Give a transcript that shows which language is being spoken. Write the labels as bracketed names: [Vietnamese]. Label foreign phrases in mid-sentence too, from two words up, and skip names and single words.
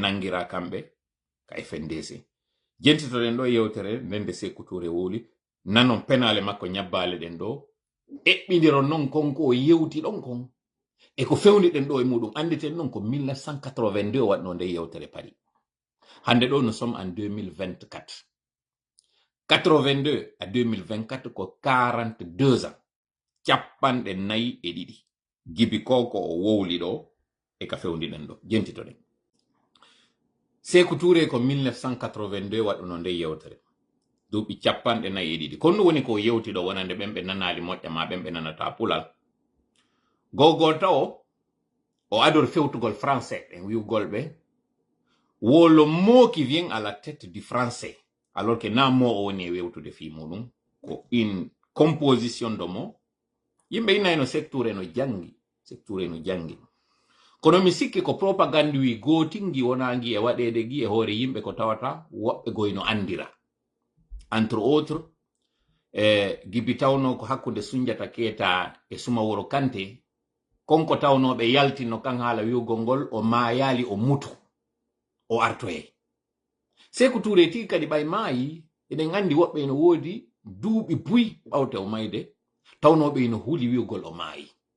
[Fula] nangira kamɓe ka FNDC jentitoɗen ɗo yewtere nden nde Sékou Touré woli nanon penale makko ñabbale ɗen ɗo eɓɓidiron non konko o yewti ɗon kon e ko fewniɗen ɗo e muɗum anditen non ko 1982 waɗno nde yewtere Paris hande ɗo [French] nous sommes en 2024 82 à 2024 [Fula] ko 42 ans capanɗe nayi e ɗiɗi gibi koko o wowli ɗo e ka fewniɗen ɗo jentitoɗen Sékou Touré ko 1982 waɗuno nde yewtere duuɓi capanɗe nayi e ɗiɗi kon ɗum woni ko yewti ɗo wonande ɓen ɓe nanali moƴƴa ma ɓen ɓe nanata pulal gogol taw o adore fewtugol français en wiugol ɓe [French] le mot qui vient à la tête du français alors que na [Fula] mo o woni e wewtude fi muɗum ko [French] une composition de mots [Fula] yimɓe innayno Sékou Touré no jangi Sékou Touré no jangi kono mi sikki ko propagande wi gotingi wonangi e waɗede gi e hoore yimɓe ko tawata woɓɓe goyno andira [French] entre autres [Fula] gibi tawno ko hakkude Soundiata Keita e Sumaworo Kanté konko tawnoɓe yaltino kan haala wiugol ngol o mayali o mutu o artoye Sékou Touré tigi kadi ɓay maayi eɗen andi woɓɓe no woodi duuɓi buy ɓawte o mayde tawnoɓe no huuli wiugol o maayi